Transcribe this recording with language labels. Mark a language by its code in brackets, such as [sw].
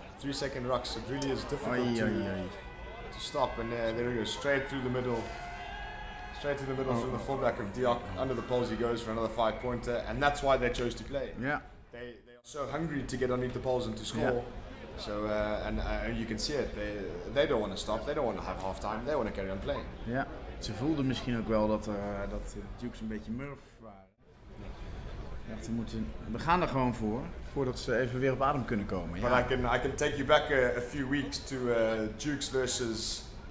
[en] 3-second rucks, it really is difficult to stop, and there we go, straight through the middle through the fullback of Diok. Under the poles he goes for another 5-pointer, and that's why they chose to play. Yeah. They are so hungry to get underneath the poles and to score. Yeah. So and you can see it, they don't want to stop, they don't want to have halftime, they want to carry on playing. [nl] Ja, ze voelden misschien ook wel dat de Dukes een beetje murf waren. We gaan er gewoon voor, voordat ze even weer op adem kunnen komen. Ja. [en] But I can take you back a few weeks to Dukes versus.